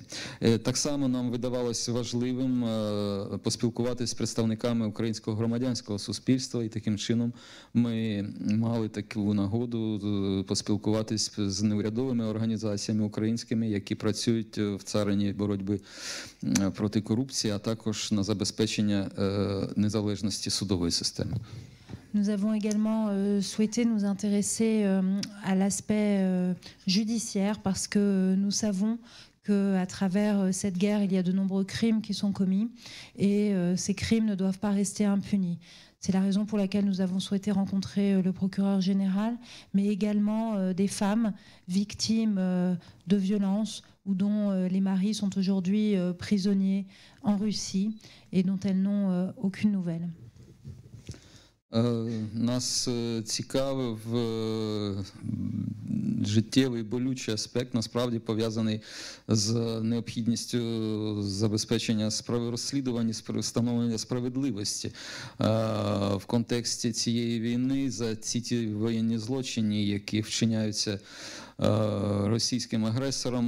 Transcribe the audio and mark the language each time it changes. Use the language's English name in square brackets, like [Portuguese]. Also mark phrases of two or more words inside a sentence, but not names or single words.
[Ukrainian] Так само нам видавалося важливим поспілкуватися з представниками українського громадянського суспільства, і таким чином ми мали таку нагоду поспілкуватись з неурядовими організаціями українськими, які працюють в царині боротьби проти корупції, а також на забезпечення незалежності судової системи. [French] Nous avons également souhaité nous intéresser à l'aspect judiciaire parce que nous savons qu'à travers cette guerre, il y a de nombreux crimes qui sont commis et ces crimes ne doivent pas rester impunis. C'est la raison pour laquelle nous avons souhaité rencontrer le procureur général, mais également des femmes victimes de violences ou dont les maris sont aujourd'hui prisonniers en Russie et dont elles n'ont aucune nouvelle. [Ukrainian] Нас цікавив життєвий болючий аспект, насправді пов'язаний з необхідністю забезпечення розслідування, встановлення справедливості в контексті цієї війни за ці воєнні злочини, які вчиняються російським агресором.